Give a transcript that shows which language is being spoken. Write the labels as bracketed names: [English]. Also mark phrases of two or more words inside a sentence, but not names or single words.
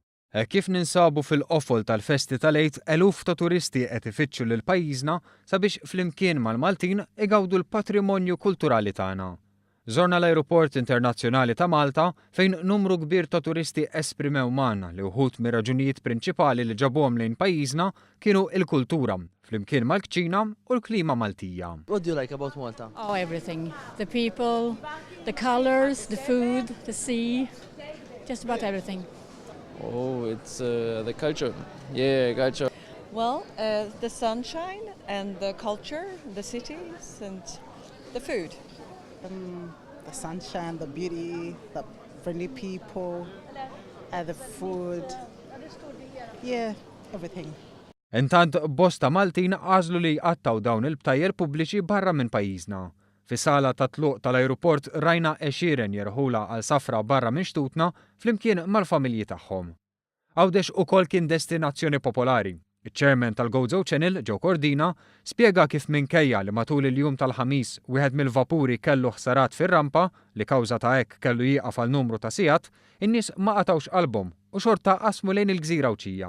[Maltese] Kif ninsabu fil-qofol tal-festi tal- [Arabic] Eid, [Maltese] eluf ta' turisti qed ifittxu lil pajjiżna sabiex flimkien mal-Maltin igawdu l-patrimonju kulturali tagħna. Żorna l-Ajruport Internazzjonali ta' Malta fejn numru kbir ta' turisti esprimew magħna li wħud mir-raġunijiet prinċipali li ġabhom lejn pajjiżna kienu l-kultura, flimkien mal-kċina u l-klima Maltija. [English] What do you like about Malta? Oh, everything. The people, the colors, the food, the sea, just about everything. Oh, it's the culture. Yeah, culture. Well, the sunshine and the culture, the cities and the food. The sunshine, the beauty, the friendly people, the food. Yeah, everything. [Maltese] Intant bosta Maltin għażlu li jqattaw dawn il-btajjer pubbliċi barra minn pajjiżna. Fis-sala ta' tluq tal-ajruport rajna għexieren jerħula għal safra barra minn xtutna flimkien mal-familji tagħhom. Għawdex ukoll kien destinazzjoni popolari. Iċ-chairman tal-Gozo Channel, Joe Cordina, spjega kif minkejja li matul il-jum tal-ħamis wieħed mill-vapuri kellu ħsarat fir-rampa li kawża ta' hekk kellu jieqaf għal numru ta' sigħat, in-nies ma qatawx qalbhom u xorta qasmu lejn il-gżira Wċija.